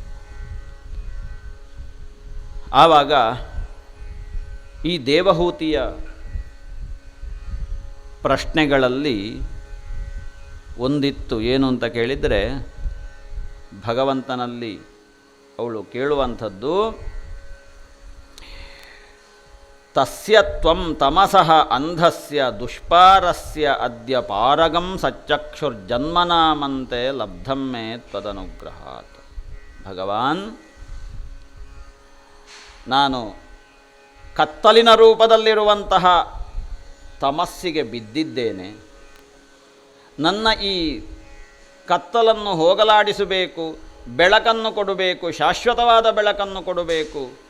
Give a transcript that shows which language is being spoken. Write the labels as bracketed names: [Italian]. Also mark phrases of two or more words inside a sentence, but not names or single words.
[Kannada] ಆವಾಗ ಈ ದೇವಹೂತಿಯ ಪ್ರಶ್ನೆಗಳಲ್ಲಿ ಒಂದಿತ್ತು. ಏನು ಅಂತ ಕೇಳಿದರೆ, ಭಗವಂತನಲ್ಲಿ ಅವಳು ಕೇಳುವಂಥದ್ದು, [Sanskrit] ತಸ್ಯ ತ್ವಂ ತಮಸಃ ಅಂಧಸ್ಯ ದುಷ್ಪಾರಸ್ಯ ಅದ್ಯ ಪಾರಗಂ ಸಚ್ಚಕ್ಷುರ್ಜನ್ಮನಾಮಂತೆ ಲಬ್ಧಂ ಮೇ ತ್ವದನುಗ್ರಹಾತ್. [Kannada] ಭಗವಾನ್, ನಾನು ಕತ್ತಲಿನ ರೂಪದಲ್ಲಿರುವಂತಹ ತಮಸ್ಸಿಗೆ ಬಿದ್ದಿದ್ದೇನೆ. ನನ್ನ ಈ ಕತ್ತಲನ್ನು ಹೋಗಲಾಡಿಸಬೇಕು, ಬೆಳಕನ್ನು ಕೊಡಬೇಕು, ಶಾಶ್ವತವಾದ ಬೆಳಕನ್ನು ಕೊಡಬೇಕು.